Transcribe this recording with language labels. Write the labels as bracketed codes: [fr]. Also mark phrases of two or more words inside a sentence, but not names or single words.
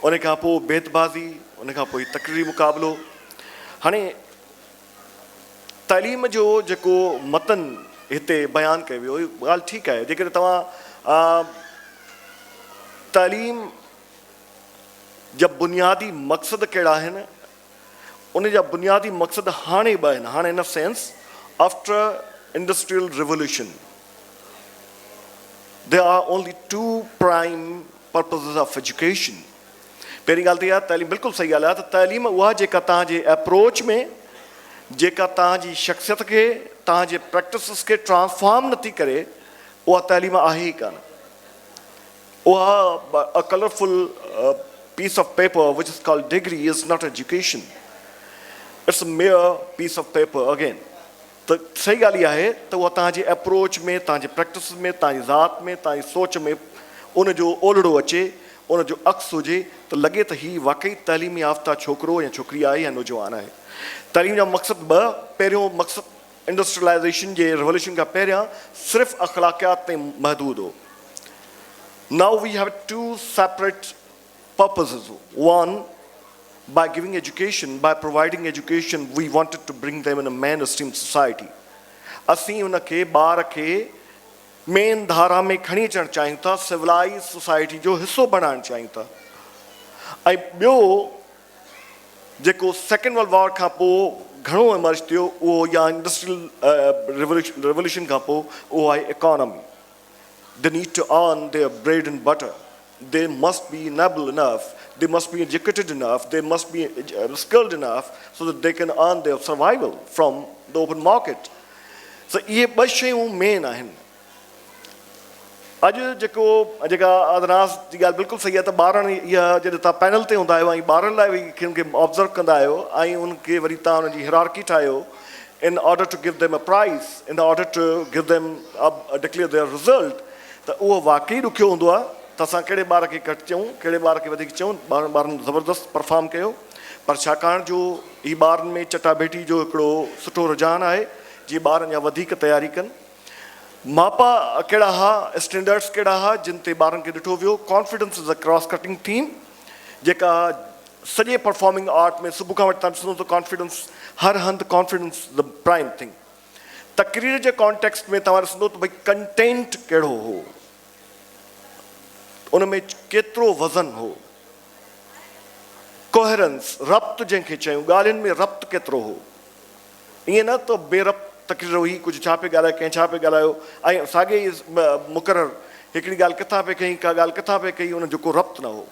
[sd] उन खां पोइ बेतबाज़ी, उन खां पोइ तकरीरी मुक़ाबिलो। हाणे तालीम जो जेको मतन हिते बयानु कयो वियो, ॻाल्हि ठीकु आहे। जेकॾहिं तव्हां तालीम जा बुनियादी मक़सद कहिड़ा आहिनि, उन जा बुनियादी मक़सद हाणे ॿ आहिनि। [en] हाणे in sense after industrial revolution there are only two prime purposes of education. [sd] पहिरीं ॻाल्हि त इहा तालीम बिल्कुलु सही ॻाल्हि आहे त तालीम उहा जेका तव्हांजे अप्रोच में, जेका तव्हांजी शख़्सियत खे, तव्हांजे प्रैक्टिसिस खे ट्रांसफॉर्म नथी करे, उहा तालीम आहे ई कान। [en] उहा a colorful piece of paper which is called degree is not education. It's a mere piece of paper again. [sd] त सही ॻाल्हि इहा आहे त उहा तव्हांजे अप्रोच में, तव्हांजे प्रैक्टिस में, तव्हांजी ज़ात में, तव्हांजी सोच में उनजो ओलड़ो अचे, उनजो अक्स हुजे, त लॻे त हीउ वाक़ई तइलीम याफ़्ता छोकिरो या छोकिरी आहे या नौजवान आहे। तइलीम जा मक़सद ॿ। पहिरियों मक़सदु इंडस्ट्रियलाइज़ेशन जे रिवोल्यूशन खां पहिरियां सिर्फ़ु अख़लाक़ियात ताईं महदूद हो। [en] Now we have two separate purposes. One, by giving education, by providing education, we wanted to bring them in a mainstream society. [sd] असीं उनखे ॿार खे मेन धारा में खणी अचणु चाहियूं था, [en] civilize society [sd] जो हिसो बणाइणु चाहियूं था। ऐं ॿियो जेको [en] second world war [sd] खां पोइ घणो इमर्ज थियो, उहो या [en] industrial revolution [sd] खां पोइ, उहो आहे इकोनॉमी। [en] They need to earn their bread and butter. They must be enable enough, they must be educated enough, they must be skilled enough so that they can earn their survival from the open market. [sd] So इहे ॿ शयूं मेन आहिनि। अॼु जेका अदनास जी ॻाल्हि बिल्कुलु सही आहे त ॿारनि इहा जॾहिं तव्हां पैनल ते हूंदा आहियो ऐं ॿारनि लाइ बि उनखे ऑब्ज़र्व कंदा आहियो ऐं उनखे वरी तव्हां उनजी हिरारकी ठाहियो [en] in order to give them a prize, in order to give them declare their result, [sd] त उहो वाक़ई ॾुखियो हूंदो आहे त असां कहिड़े ॿार खे घटि चऊं, कहिड़े ॿार खे वधीक चऊं। ॿारनि ज़बरदस्त परफॉर्म कयो, पर छाकाणि जो ही ॿारनि में चटाभेटी जो हिकिड़ो सुठो रुझान आहे, जीअं ॿार अञा वधीक तयारी कनि। मापा कहिड़ा हुआ, स्टैंडर्ड्स कहिड़ा हुआ जिन ते ॿारनि खे ॾिठो वियो। [en] confidence is a cross cutting theme, [sd] जेका सॼे परफॉर्मिंग आर्ट में सुबुह खां वठी तव्हां ॾिसंदो त कॉन्फिडेंस हर हंधि, [en] confidence the prime thing. [sd] तकरीर जे कॉन्टेक्स्ट में तव्हां ॾिसंदो त भई कंटेंट कहिड़ो हो, उन में केतिरो वज़न हो, कोहेरेंस, रब्त जंहिंखे चयूं, ॻाल्हियुनि में रब्त केतिरो हो। ईअं न त बेरब्त तकरीर हुई, कुझु छा पियो ॻाल्हाए, कंहिं छा पियो ॻाल्हायो, ऐं साॻे ई मुक़ररु हिकिड़ी ॻाल्हि किथां पिए कई, का ॻाल्हि किथां पिए कई, उन जो को रब्त न हो।